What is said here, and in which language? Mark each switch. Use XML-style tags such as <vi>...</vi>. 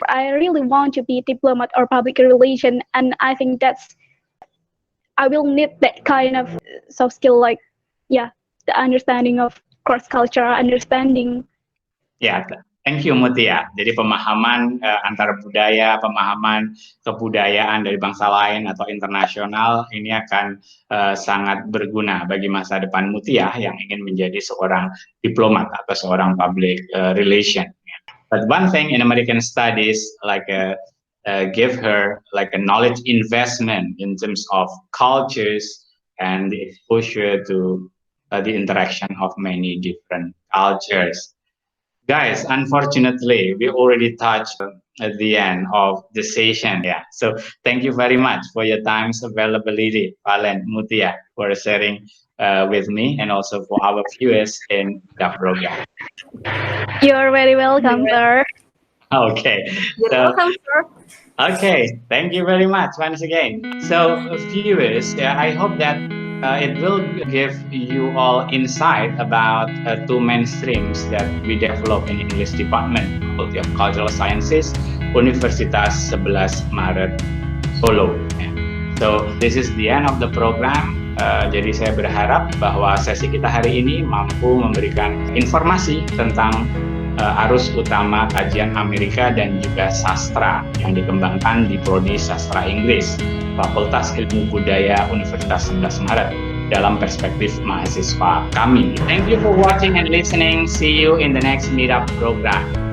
<en>I really want to be a diplomat or public relation, and I think I will need that kind of soft skill, like the understanding of cross-cultural understanding. Ya, thank you Muthia.</en> <id>Jadi pemahaman antara budaya, pemahaman kebudayaan dari bangsa lain atau internasional ini akan sangat berguna bagi masa depan Muthia yang ingin menjadi seorang diplomat atau seorang public relation.</id> <en>But one thing in American studies, like give her like a knowledge investment in terms of cultures and the exposure to the interaction of many different cultures. Guys, unfortunately, we already touched at the end of the session. Yeah, so thank you very much for your time's availability, Valent, Muthia, for sharing with me and also for our viewers in the program. You're very welcome, sir. Okay. You're welcome, sir. Okay, thank you very much once again. So, viewers, I hope that it will give you all insight about two mainstreams that we develop in English department, Faculty of Cultural Sciences, Universitas Sebelas Maret, Solo. So this is the end of the program.</en> <id>Jadi saya berharap bahwa sesi kita hari ini mampu memberikan informasi tentang arus utama kajian Amerika dan juga sastra yang dikembangkan di Prodi Sastra Inggris Fakultas Ilmu Budaya Universitas Sebelas Maret dalam perspektif mahasiswa kami.</id> <en>Thank you for watching and listening. See you in the next meetup program.</en>